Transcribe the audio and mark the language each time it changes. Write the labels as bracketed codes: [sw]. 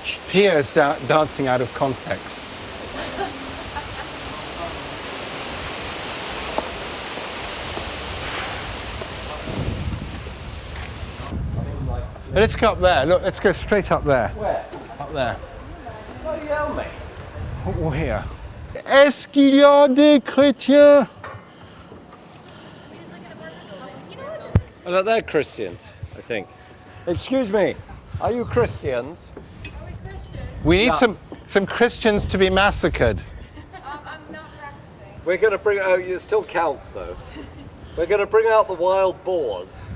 [en] Pierre is dancing out of context. Let's go up there. Look, let's go straight up there. Where? Up there. Bloody hell, mate. Oh, here. [fr] Est-ce qu'il y a des chrétiens? [en] Oh, no, they're Christians, I think. Excuse me, are you Christians? We need some Christians to be massacred. I'm not practicing. We're going to bring out, you still counts though. We're going to bring out the wild boars.